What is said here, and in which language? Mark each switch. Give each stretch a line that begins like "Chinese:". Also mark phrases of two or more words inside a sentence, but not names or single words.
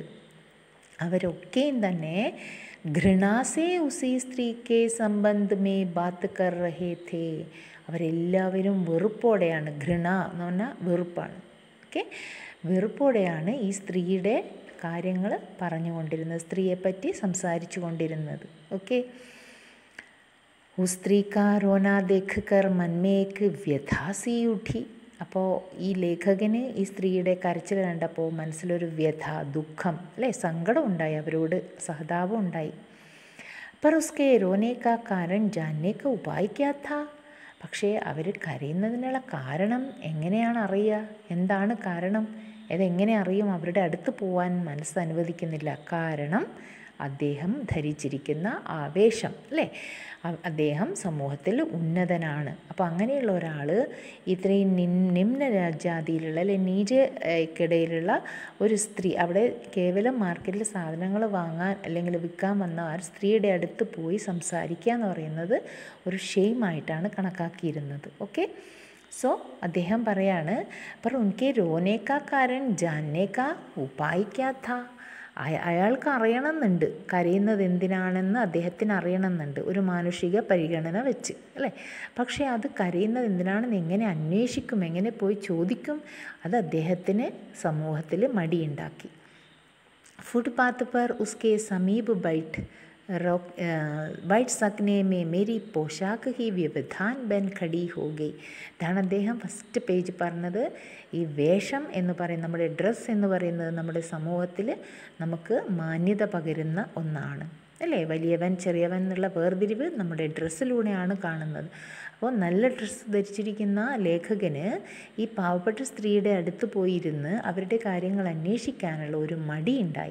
Malayalam: അവരൊക്കെയും തന്നെ
Hindi: घृणा से उसी स्त्री के संबंध में बात कर रहे थे,
Malayalam: അവരെല്ലാവരും വെറുപ്പോടെയാണ്, ഘൃണ എന്ന് പറഞ്ഞാൽ വെറുപ്പാണ്. ഓക്കെ, വെറുപ്പോടെയാണ് ഈ സ്ത്രീയുടെ കാര്യങ്ങൾ പറഞ്ഞുകൊണ്ടിരുന്നത്, സ്ത്രീയെപ്പറ്റി സംസാരിച്ചു കൊണ്ടിരുന്നത്. ഓക്കെ,
Hindi: उस स्त्री का रोना देखकर मन में एक व्यथा सी उठी.
Malayalam: അപ്പോൾ ഈ ലേഖകന് ഈ സ്ത്രീയുടെ കരച്ചിൽ കണ്ടപ്പോൾ മനസ്സിലൊരു വ്യഥ, ദുഃഖം അല്ലേ, സങ്കടം ഉണ്ടായി, അവരോട് സഹതാപം ഉണ്ടായി.
Hindi: पर उसके रोने का कारण जानने का उपाय क्या था?
Malayalam: പക്ഷേ അവർ കരയുന്നതിനുള്ള കാരണം എങ്ങനെയാണ് അറിയുക? എന്താണ് കാരണം? അതെങ്ങനെ അറിയും? അവരുടെ അടുത്ത് പോകാൻ മനസ്സ് അനുവദിക്കുന്നില്ല. കാരണം അദ്ദേഹം ധരിച്ചിരിക്കുന്ന ആവേശം അല്ലേ, അദ്ദേഹം സമൂഹത്തിൽ ഉന്നതനാണ്. അപ്പോൾ അങ്ങനെയുള്ള ഒരാൾ ഇത്രയും നിമ്ന ജാതിയിലുള്ള അല്ലെ നീചക്കിടയിലുള്ള ഒരു സ്ത്രീ, അവിടെ കേവലം മാർക്കറ്റിൽ സാധനങ്ങൾ വാങ്ങാൻ അല്ലെങ്കിൽ വിൽക്കാൻ വന്ന ആ സ്ത്രീയുടെ അടുത്ത് പോയി സംസാരിക്കുക എന്ന് പറയുന്നത് ഒരു ഷെയിമായിട്ടാണ് കണക്കാക്കിയിരുന്നത്.
English: okay, so അദ്ദേഹം പറയാണ്,
Hindi: पर उनके रोने का कारण जानने का उपाय क्या था?
Malayalam: അയാൾക്ക് അറിയണമെന്നുണ്ട് കരയുന്നത് എന്തിനാണെന്ന്, അദ്ദേഹത്തിന് അറിയണമെന്നുണ്ട് ഒരു മാനുഷിക പരിഗണന വെച്ച് അല്ലേ. പക്ഷേ അത് കരയുന്നത് എന്തിനാണെന്ന് എങ്ങനെ അന്വേഷിക്കും, എങ്ങനെ പോയി ചോദിക്കും? അത് അദ്ദേഹത്തിന് സമൂഹത്തിൽ മടിയുണ്ടാക്കി.
Hindi: ഫുട്പാത്ത് पर उसके समीप बैठ सकने में मेरी पोशाक ही व्यवधान बन खड़ी हो गई.
Malayalam: ഇതാണ് അദ്ദേഹം
English: first page
Malayalam: പറഞ്ഞത്. ഈ വേഷം എന്ന് പറയുന്നത്, നമ്മുടെ ഡ്രസ്സ് എന്ന് പറയുന്നത് നമ്മുടെ സമൂഹത്തിൽ നമുക്ക് മാന്യത പകരുന്ന ഒന്നാണ് അല്ലേ. വലിയവൻ ചെറിയവൻ എന്നുള്ള വേർതിരിവ് നമ്മുടെ ഡ്രസ്സിലൂടെയാണ് കാണുന്നത്. അപ്പോൾ നല്ല ഡ്രസ്സ് ധരിച്ചിരിക്കുന്ന ലേഖകന് ഈ പാവപ്പെട്ട സ്ത്രീയുടെ അടുത്ത് പോയിരുന്ന് അവരുടെ കാര്യങ്ങൾ അന്വേഷിക്കാനുള്ള ഒരു മടിയുണ്ടായി.